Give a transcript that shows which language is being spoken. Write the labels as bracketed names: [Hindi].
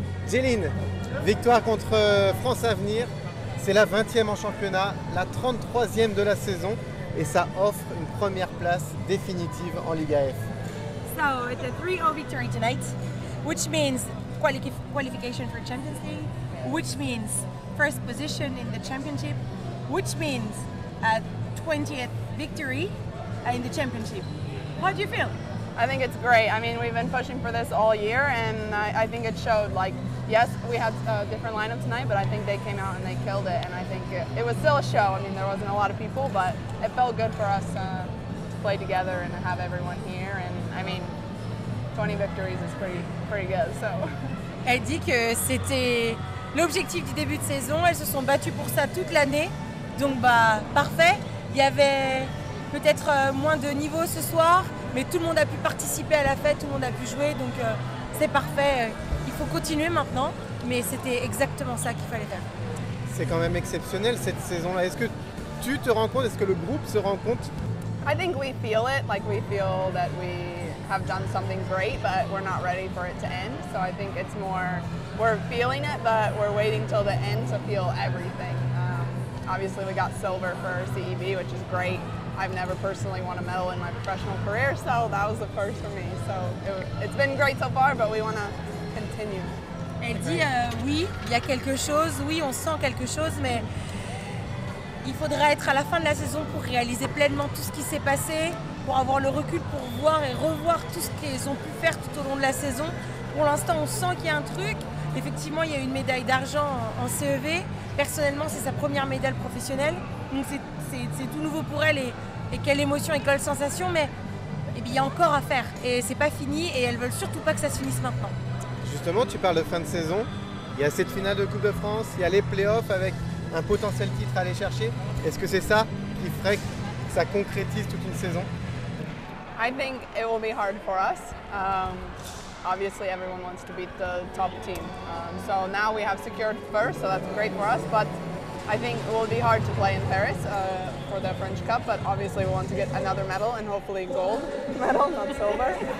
[French] Jeline, victoire contre France Avenir. C'est la 20e en championnat, la 33e de la saison et ça offre une première place définitive en Liga F. [English] So it's a 3-0 victory tonight, which means qualification for Champions League, which means first position in the championship, which means a 20th victory in the championship. How do you feel? I think it's great. I mean, we've been pushing for this all year, and I think it showed. Like, yes, we had a different lineup tonight, but I think they came out and they killed it, and I think it was still a show. I mean, there wasn't a lot of people, but it felt good for us to play together and to have everyone here. And I mean, 20 victories is pretty good. So. [French] Elle dit que c'était l'objectif du début de saison. Elles se sont battues pour ça toute l'année, donc bah parfait. Il y avait peut-être moins de niveau ce soir, mais tout le monde a pu participer à la fête, tout le monde a pu jouer, donc c'est parfait. Il faut continuer maintenant, mais c'était exactement ça qu'il fallait faire. C'est quand même exceptionnel cette saison-là. Est-ce que tu te rends compte, est-ce que le groupe se rend compte? [English] I think we feel it, like we feel that we have done something great, but we're not ready for it to end. So I think it's more, we're feeling it, but we're waiting till the end to feel everything. Obviously we got silver for CEB, which is great. I've never personally won a medal in my professional career, so that was the first for me. So it's been great so far, but we want to continue. [French] Elle dit oui, il y a quelque chose, oui, on sent quelque chose, mais il faudra être à la fin de la saison pour réaliser pleinement tout ce qui s'est passé, pour avoir le recul, pour voir et revoir tout ce qu'ils ont pu faire tout au long de la saison. Pour l'instant, on sent qu'il y a un truc. Effectivement, il y a une médaille d'argent en CEV. Personnellement, c'est sa première médaille professionnelle. Donc c'est tout nouveau pour elle et quelle émotion et quelle sensation. Mais eh bien, il y a encore à faire et c'est pas fini et elles veulent surtout pas que ça se finisse maintenant. Justement, tu parles de fin de saison. Il y a cette finale de Coupe de France, il y a les playoffs avec un potentiel titre à aller chercher. Est-ce que c'est ça qui ferait que ça concrétise toute une saison? [English] I think it will be hard for us. Obviously, everyone wants to beat the top team. So now we have secured first, so that's great for us. But I think it will be hard to play in Paris for the French Cup. But obviously, we want to get another medal and hopefully gold medal, not silver.